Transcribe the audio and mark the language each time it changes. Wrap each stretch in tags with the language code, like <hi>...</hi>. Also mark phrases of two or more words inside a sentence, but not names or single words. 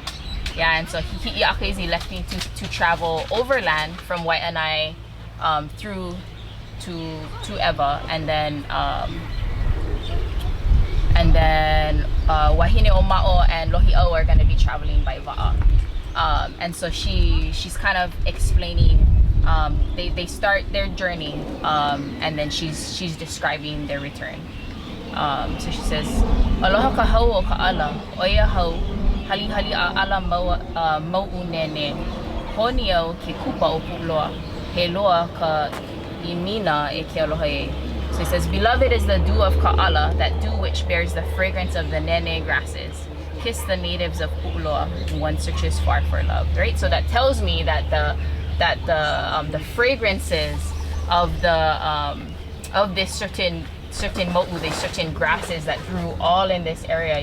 <en>Yeah, and so Hi'iaka is electing to travel overland from Waianae through to Ewa, and then Wahine Oma'o and Lohi'au are going to be traveling by Wa'a. And so she's kind of explaining, they start their journey, and then she's describing their return. So she says,</en> <haw>Aloha ka hau o ka ala, oia hau, hali hali a ala mau nene, honi au ke kupa o pu'loa, he loa ka imina e ke aloha e.</haw> <en>So he says, beloved is the dew of Ka'ala, that dew which bears the fragrance of the nene grasses. Kiss the natives of Pu'uloa, one searches far for love. Right? So that tells me that the fragrances of this certain mo'u, these certain grasses that grew all in this area.</en>